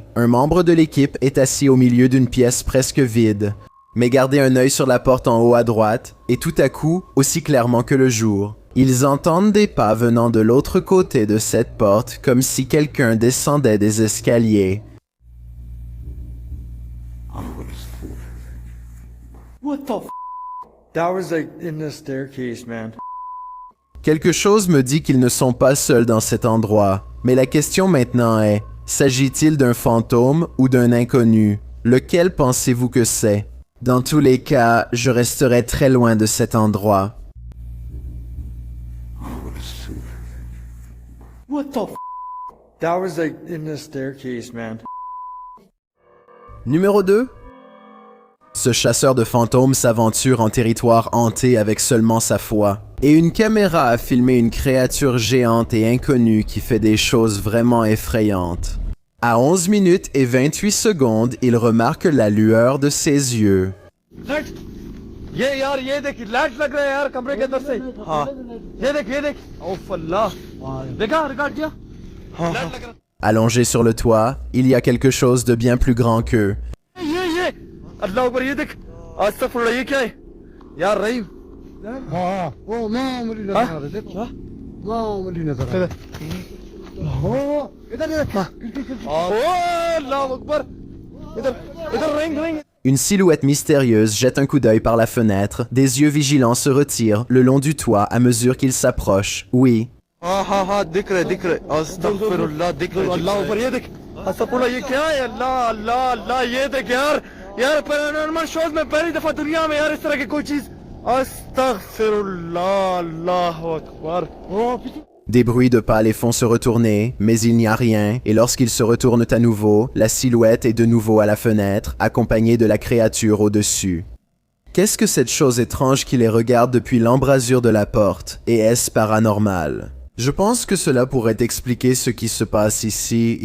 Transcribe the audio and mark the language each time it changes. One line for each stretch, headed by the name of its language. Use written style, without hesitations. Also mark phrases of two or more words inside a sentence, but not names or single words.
French: Un membre de l'équipe est assis au milieu d'une pièce presque vide. Mais gardez un œil sur la porte en haut à droite, et tout à coup, aussi clairement que le jour, ils entendent des pas venant de l'autre côté de cette porte comme si quelqu'un descendait des escaliers.
English: What the f***? That was like in the staircase, man.
French: Quelque chose me dit qu'ils ne sont pas seuls dans cet endroit, mais la question maintenant est, s'agit-il d'un fantôme ou d'un inconnu? Lequel pensez-vous que c'est? Dans tous les cas, je resterai très loin de cet endroit.
English: What the f***? That was like in the staircase, man.
French: Numéro 2. Ce chasseur de fantômes s'aventure en territoire hanté avec seulement sa foi. Et une caméra a filmé une créature géante et inconnue qui fait des choses vraiment effrayantes. À 11 minutes et 28 secondes, il remarque la lueur de ses yeux.
Hindi: ये यार ये देख लाइट लग रहा है यार कमरे के अंदर से हाँ ये देख ओफ अल्लाह देखा रिकॉर्ड किया हाँ लाइट लग रहा
French: Allongé sur le toit, il y a quelque chose de bien plus grand qu'eux.
Hindi: ये अल्लाह ऊपर ये देख अस्तगफुरुल्लाह ये क्या है यार रहीम हाँ वो मैं उंगली नजर आ रहा देखो मैं उंगली नजर आ रहा हो इधर ओ
Arabic: الله أكبر
Hindi: इधर रिंग
French: Une silhouette mystérieuse jette un coup d'œil par la fenêtre, des yeux vigilants se retirent le long du toit à mesure qu'ils s'approchent. Oui.
Hindi: हाँ दिख रहे अस्तगफुरुल्लाह दिख रहे अल्लाह ऊपर ये देख अस्तगफुरुल्लाह ये क्या है अल्लाह ये देख यार
English: paranormal shows
Hindi: में पहली दफा दुनिया में यार इस तरह की कोई चीज
Arabic: أستغفر الله الله أكبر
French: Des bruits de pas les font se retourner, mais il n'y a rien, et lorsqu'ils se retournent à nouveau, la silhouette est de nouveau à la fenêtre, accompagnée de la créature au-dessus. Qu'est-ce que cette chose étrange qui les regarde depuis l'embrasure de la porte, et est-ce paranormal? Je pense que cela pourrait expliquer ce qui se passe ici.